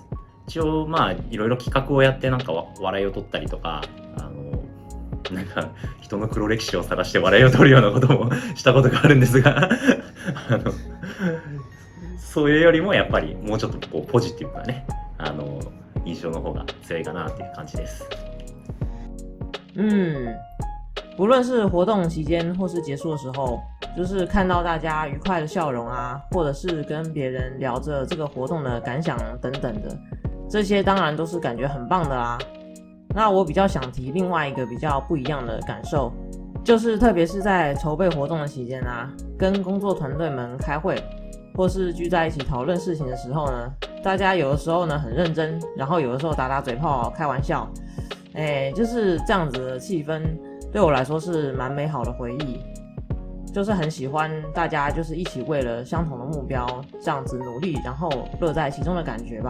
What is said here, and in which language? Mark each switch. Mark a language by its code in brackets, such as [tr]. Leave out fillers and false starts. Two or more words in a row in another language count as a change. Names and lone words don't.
[ja] 一応まあいろいろ企画をやってなんか笑いを取ったりとかなんか人の黒歴史を探して笑いを取るようなこともしたことがあるんですがそういうよりもやっぱりもうちょっとこうポジティブなね印象の方が強いかなっていう感じです。 [zh] 不论是活动期间或是结束的时候，就是看到大家愉快的笑容啊，或者是跟别人聊着这个活动的感想等等的，这些当然都是感觉很棒的啦。那我比较想提另外一个比较不一样的感受，就是特别是在筹备活动的期间啊，跟工作团队们开会，或是聚在一起讨论事情的时候呢，大家有的时候呢很认真，然后有的时候打打嘴炮开玩笑，就是这样子的气氛对我来说是蛮美好的回忆，就是很喜欢大家就是一起为了相同的目标这样子努力，然后乐在其中的感觉吧。